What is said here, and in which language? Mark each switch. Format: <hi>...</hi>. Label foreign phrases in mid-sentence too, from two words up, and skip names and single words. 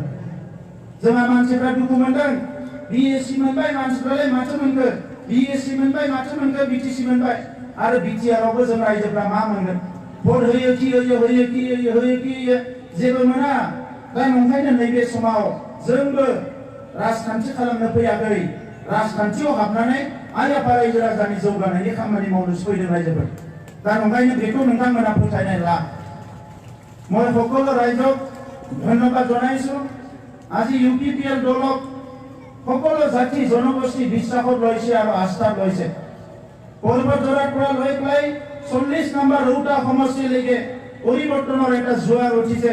<brx>जोंहा मानसिफ्रा दुखु मोनदों बिएससि मोनबाय मानसिफ्रालाय माथो मोनगोन बिएससि मोनबाय माथो मोनगोन बिटिसि मोनबाय आरो बिटिआरावबो जों रायजोफ्रा मा मोनगोन भट होयो कि जेबो मोना। दा नंखायनो नैबे समाव जोंबो राजखान्थि खालामनो फैयाखै राजखान्थियाव हाबनानै आइ आफा रायजो राजानि जौगानायनि खामानि मावनोसो फैदों रायजोफोर। दा नंखायनो बेखौ नोंथांमोना फोथायनाय ला।</brx> <as>মই সকলো ৰাইজক ধন্যবাদ জনাইছো। আজি ইউপিপিএল দলক সকলো জাতি জনগোষ্ঠী বিশ্বাসত লৈছে আৰু আস্থাত লৈছে। পৰ্বত জৰাৰ পৰা লৈ পেলাই 40 নম্বৰ ৰৌতা সমষ্টিলৈকে পৰিৱৰ্তনৰ এটা জোৱাৰ উঠিছে।</as>